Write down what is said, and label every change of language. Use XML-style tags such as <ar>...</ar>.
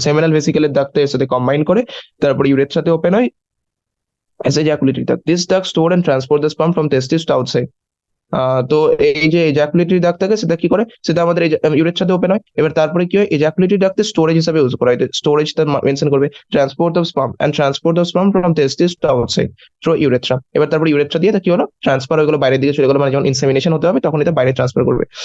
<bn>তো seminal vesicle এর duct এর সাথে কম্বাইন করে তারপর ইউরেথ্রাতে ওপেন হয় as ejaculatory duct.</bn> <en>This duct store and transport the sperm from testis to outside.</en> <bn>তো এই যে এজাকুলেটরি ডাক্ট থাকে সেটা কি করে, সেটা আমাদের ইউরেথ্রাতে ওপেন হয়। এবার তারপরে কি হয়, এজাকুলেটরি ডাক্টে স্টোরেজ হিসেবে ইউজ করা হয়, স্টোরেজটা মেনশন করবে,</bn> <en>Transport of sperm from testis to outside through urethra.</en> <bn>এবার তারপরে ইউরেথ্রা দিয়ে কি হলো, ট্রান্সফার হয়ে গেলো, বাইরের দিকে চলে গেলো, মানে যখন ইনসেমিনেশন হতে হবে তখন এটা বাইরে ট্রান্সফার করবে।</bn>